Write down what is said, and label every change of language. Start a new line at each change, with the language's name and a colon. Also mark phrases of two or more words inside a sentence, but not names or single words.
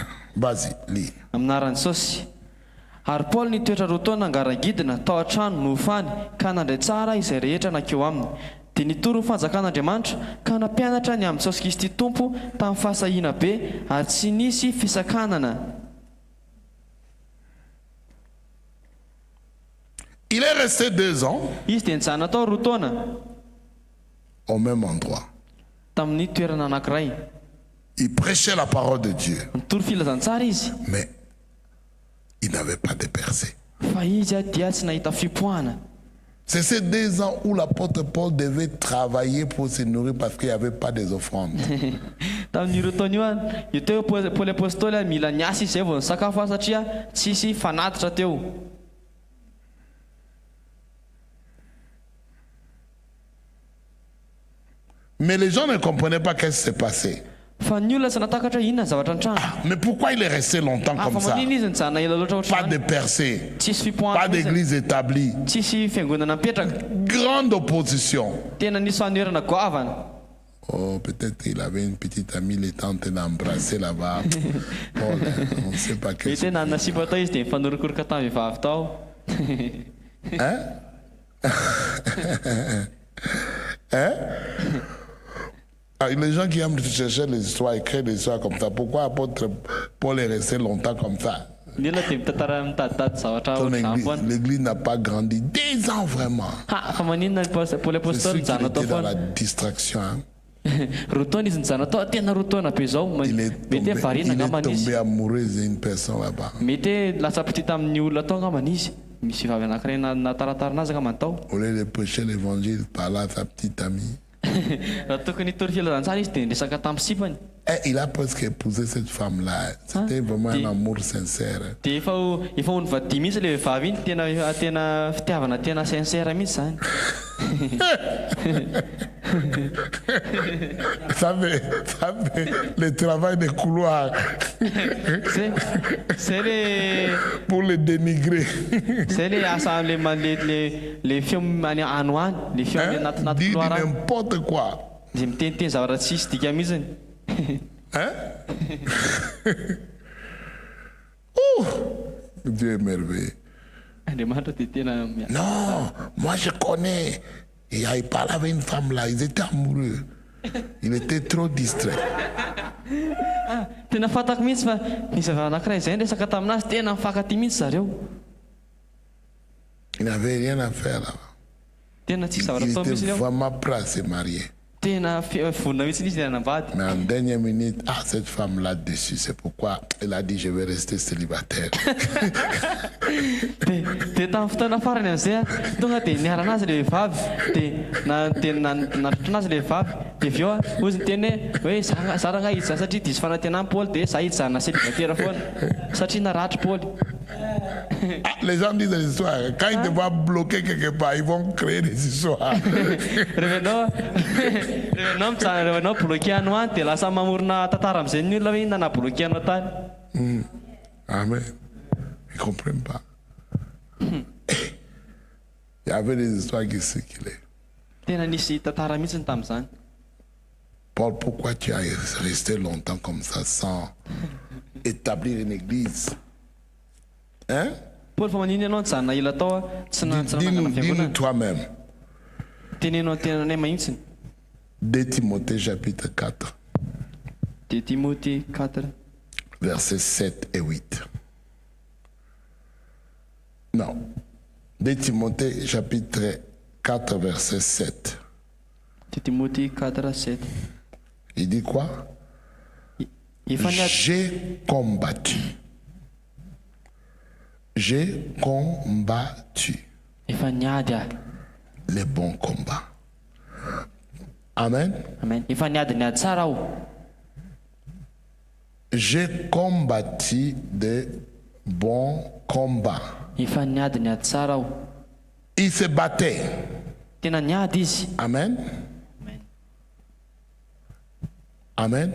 French: Vas-y, lis.
Malagasy: Amin'aran'i Jesosy. Ary Paoly nitoetra roa taona angarangidina tao an-trano no hofany ka nandray tsara izay rehetra nankeo aminy. Dia nitory ny fanjakan'Andriamanitra ka nampianatra ny amin'ny Jesosy Kristy Tompo tamin'ny fahasahiana be ary tsy nisy fisakanana.
French: Il est resté 2 ans
Malagasy: Izy dia nijanona tao roa taona
French: au même endroit.
Malagasy: tamin'ny toerana anankiray.
French: Il prêchait la parole de Dieu,
Malagasy: Nitory filazantsara izy
French: mais il n'avait pas de percée.
Malagasy: fa izy dia tsy nahita fipoahana.
French: C'est ces 2 ans où l'apôtre Paul devait travailler pour se nourrir parce qu'il n'y avait pas des offrandes.
Malagasy: Tamin'ireo taona io teo Paoly apôstôly mila niasa izy zay vao nisakafo satria tsisy fanatitra teo.
French: Mais les gens ne comprenaient pas qu'est-ce qui s'est passé.
Malagasy: fa ny olona tsy natakatra inona ny zavatra an-trano.
French: Mais pourquoi il est resté longtemps
Malagasy: Fa
French: comme ça?
Malagasy: manino izy nijanona ela loatra
French: Pas de
Malagasy: ohatr'izany.
French: percée,
Malagasy: Tsisy
French: pas
Malagasy: fipoahana,
French: d'église établie.
Malagasy: tsisy fiangonana mipetraka.
French: Grande opposition.
Malagasy: Tena nisy fahanerana goavana.
French: Oh, peut-être il avait une petite amie, il était en train d'embrasser là-bas. Paul, on ne sait pas qu'est-ce
Malagasy: Mety hoe nanana sipa tao izy dia mifanorokoroka tamin'ny vehivavy tao. Hein? Hein?
French: Ah, les gens qui aiment chercher les histoires, écrire des histoires comme ça, pourquoi apôtre Paul est resté longtemps comme ça?
Malagasy: Ny olona dia mitantara mitaditady zavatra
French: Ton
Malagasy: ohatr'izany
French: église,
Malagasy: foana.
French: l'église n'a pas grandi. 10 ans vraiment.
Malagasy: Ha, fa maninona ny Paul
French: C'est
Malagasy: apôstôly
French: sûr qu'il
Malagasy: nijanona tao
French: était dans
Malagasy: foana.
French: la distraction. Hein?
Malagasy: Roa taona izy nijanona tao, tena roa taona be zao.
French: Il est
Malagasy: Mety hoe variana angambana izy.
French: tombé amoureux d'une personne là-bas.
Malagasy: Mety hoe lasa piti tamin'ny olona tao angambana izy. Misy vavy anankiray nataratarana azy angambana tao.
French: Au lieu de prêcher l'évangile, parler à sa petite amie.
Malagasy: Raha tokony hitory fialanan-tsary izy dia niresaka tamin'ny sipany.
French: Et il a presque épousé cette femme-là. C'était vraiment un amour sincère.
Malagasy: Dia efa ho nivadiy mihitsy le vehivavy iny, tena fitiavana tena sincère mihitsy zany.
French: Ça fait le travail des couloirs
Malagasy: Zay le
French: pour le dénigrer.
Malagasy: zay le asa le feo any ano any, le feo any anatin'anaty
French: Dit
Malagasy: couloir any.
French: n'importe quoi.
Malagasy: Dia miteniteny zavatra tsisy dika mihitsiny. Hein?
French: Ouh, Dieu est merveilleux.
Malagasy: Andriamanitra dia tena
French: Non, moi je connais. Il parlait avec une femme là, ils étaient amoureux. Il était trop distrait.
Malagasy: tena fantako mihitsy fa nisy vavy anankiray izay resaka taminazy tena mifankaty mihitsy zareo.
French: Il n'avait rien à faire là.
Malagasy: Tena tsisy zavatra
French: Il
Malagasy: atao
French: était
Malagasy: mihitsy ireo.
French: vraiment prêt à se marier.
Malagasy: Tena vonona mihitsy izy nanambady.
French: Mais en dernière minute, cette femme-là dessus, c'est pourquoi elle a dit je vais rester célibataire.
Malagasy: Dia tamin'ny fotoana farany amin'izay tonga dia niarana azy le vehivavy dia natratra anazy le vehivavy dia avy eo ozy niteny hoe zaranga hijanona satria diso fanantenana Paul dia za hijanona célibataire foana satria naratra Paul.
French: Les gens disent des histoires. Quand ils te voient bloquer quelque part, ils vont créer des histoires.
Malagasy: Revenao mijanona revenao bloqué ano any dia lasa mamorona tantara amin'izay ny olona hoe inona na bloqué anao tany.
French: Amen. Ils ne comprennent pas. Il y avait des histoires qui circulaient.
Malagasy: Tena nisy tantara mihitsy tamin'izany.
French: Paul, pourquoi tu as resté longtemps comme ça sans établir une église? Hein? Paul,
Malagasy: fa manino ianao nijanona ela tao tsy nanangana
French: Dis-nous
Malagasy: fiangonana.
French: toi-même.
Malagasy: Tenenao tenanay mahitsiny.
French: 2 Timothée chapitre 4,
Malagasy: Dia Timothée 4
French: versets 7 et 8. Non. 2 Timothée chapitre 4, verset 7.
Malagasy: Dia Timothée 4:7.
French: Il dit quoi?
Malagasy: Efa niady
French: J'ai combattu. J'ai combattu
Malagasy: efa niady aho.
French: les bons combats.
Malagasy: Amen. Amen. Efa niady tsara aho.
French: J'ai combattu des bons combats.
Malagasy: Efa niady tsara aho.
French: Il se battait.
Malagasy: Tena niady izy. Amen. Amen.